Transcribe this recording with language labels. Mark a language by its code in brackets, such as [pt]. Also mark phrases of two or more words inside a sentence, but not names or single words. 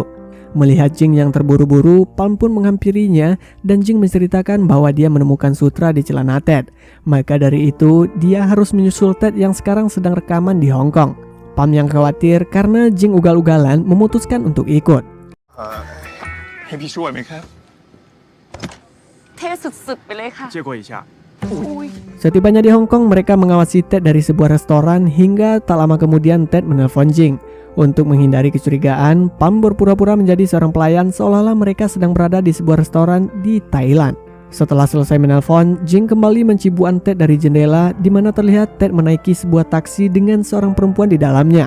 [id] Melihat Jing yang terburu-buru, Palm pun menghampirinya dan Jing menceritakan bahwa dia menemukan sutra di celana Ted. Maka dari itu, dia harus menyusul Ted yang sekarang sedang rekaman di Hong Kong. Palm yang khawatir karena Jing ugal-ugalan memutuskan untuk ikut. [th] ให้พี่ช่วยไหมครับ เท่สุดๆไปเลยค่ะ [zh] 借过一下 [id] Setibanya di Hong Kong, mereka mengawasi Ted dari sebuah restoran hingga tak lama kemudian Ted menelpon Jing. Untuk menghindari kecurigaan, Palm berpura-pura menjadi seorang pelayan seolah-olah mereka sedang berada di sebuah restoran di Thailand. Setelah selesai menelpon, Jing kembali mencibuan Ted dari jendela di mana terlihat Ted menaiki sebuah taksi dengan seorang perempuan di dalamnya.